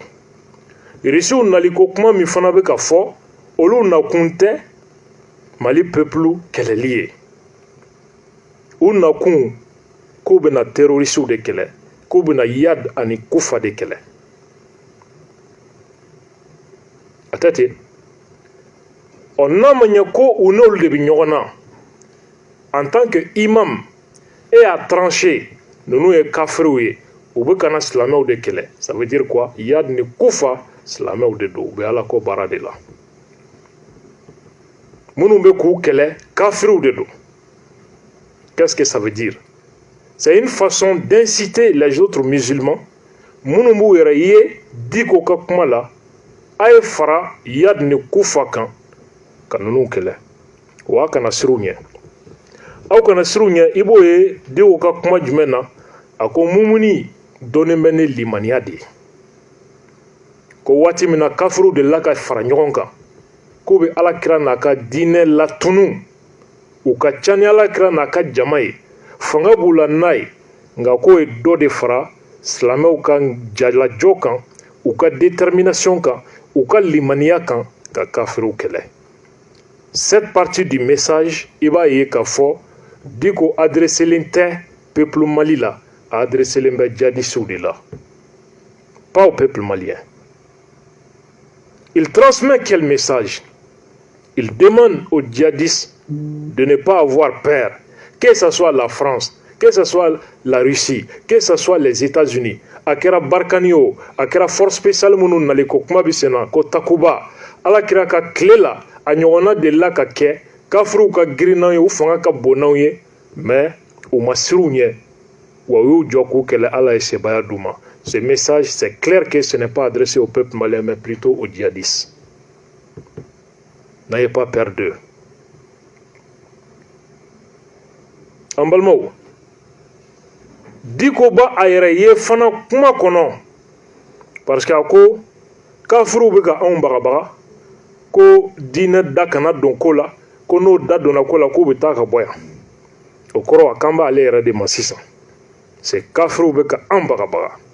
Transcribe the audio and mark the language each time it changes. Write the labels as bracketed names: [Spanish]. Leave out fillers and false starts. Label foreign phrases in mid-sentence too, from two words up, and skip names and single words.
[Bambara] Rusiw naliko kuma min fana bɛ ka fɔ, olu nakun tɛ Mali peuple kɛlɛli ye. U nakun k'u bɛna terrorisiw de kɛlɛ, k'u bɛna Yad ani Kufa de kɛlɛ. A tɛ ten. N'a ma ɲɛ ko u n'olu de bɛ ɲɔgɔn na, [French] en tant que imam, et à trancher, [Bambara] ninnu ye kafiriw ye, u bɛ kana silamɛw de kɛlɛ. [French] Ça veut dire quoi? [Bambara] Yad ni Kufa silamɛw de don, u bɛ Ala ko baara de la. Minnu bɛ k'u kɛlɛ kafiriw de don. [French] Qu'est-ce que ça veut dire? C'est une façon d'inciter les autres musulmans. [Bambara] Minnu b'u yɛrɛ ye Dicko ka kuma la, a ye fara Yad ni Kufa kan ka ninnu kɛlɛ. Wa a kana siru ɲɛ. Aw kana siru ɲɛ, i b'o ye Dicko ka kuma jumɛn na? A ko mumuni dɔnnen bɛ ni limaniya de ye. Ko waati min na kafiriw delila ka fara ɲɔgɔn kan, k'u bɛ Alakira n'a ka diinɛ latunu, u ka ca ni Alakira n'a ka jama ye, fanga b'u la n'a ye, nka k'o ye dɔ de fara silamɛw ka jalajɔ kan, u ka détermination kan, u ka limaniya kan, ka kafiriw kɛlɛ. [French] Cette partie du message, [Bambara] i b'a ye k'a fɔ Dicko adresselen tɛ peuple Mali la, a adresselen bɛ [French] djihadistes de la, pas au peuple malien. Il transmet quel message? Il demande aux djihadistes de ne pas avoir peur, que ce soit la France, que ce soit la Russie, que ce soit les États-Unis, [Bambara] a kɛra Barkani o, a kɛra [French] force spéciale [Bambara] minnu nalen ko kuma bɛ sen na ko Takuba, Alakira ka tile la a ɲɔgɔnna delila ka kɛ, kafiriw ka girin n'anw ye, u fanga ka bon n'anw ye, mais u ma siru ɲɛ, wa u y'u jɔ k'u kɛlɛ, Ala ye sebaya d'u ma. [French] Ce message, c'est clair que ce n'est pas adressé au peuple malien, mais plutôt aux djihadistes. N'ayez pas peur d'eux. [Bambara] En balimaw, Dicko ba a yɛrɛ ye fana kuma kɔnɔ, [French] parce que [Bambara] a ko kafiriw bɛ ka anw bagabaga, ko diinɛ da kana don ko la, ko n'o da donna ko la k'u bɛ taa ka bɔ yan. O kɔrɔ a kan b'ale yɛrɛ de ma sisan. C'est kafiriw bɛ ka anw bagabaga.